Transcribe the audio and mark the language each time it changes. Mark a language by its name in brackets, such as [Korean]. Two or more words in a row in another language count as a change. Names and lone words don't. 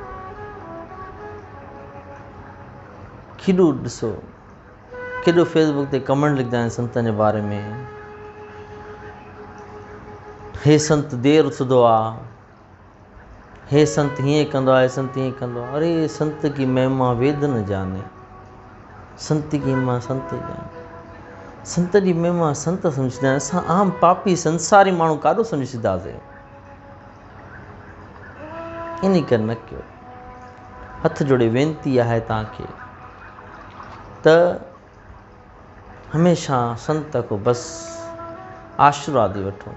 [Sindhi] केॾो ॾिसो, केॾो फेसबुक ते कमेंट लिखंदा आहिनि संतनि जे बारे में, हे संत देरि उथंदो आहे, हे संत हीअं कंदो आहे, संत हीअं कंदो आहे। [Hindi] अरे संत की महिमा वेद न जाने, संत की महिमा संत जाने। [Sindhi] संत जी महिमा संत सम्झंदा आहिनि, असां आम पापी संसारी माण्हू काॾो सम्झी सघंदासीं। इन करे न कयो। हथ जोड़े वेनती आहे तव्हांखे त हमेशह संत को बसि आशीर्वाद ई वठो।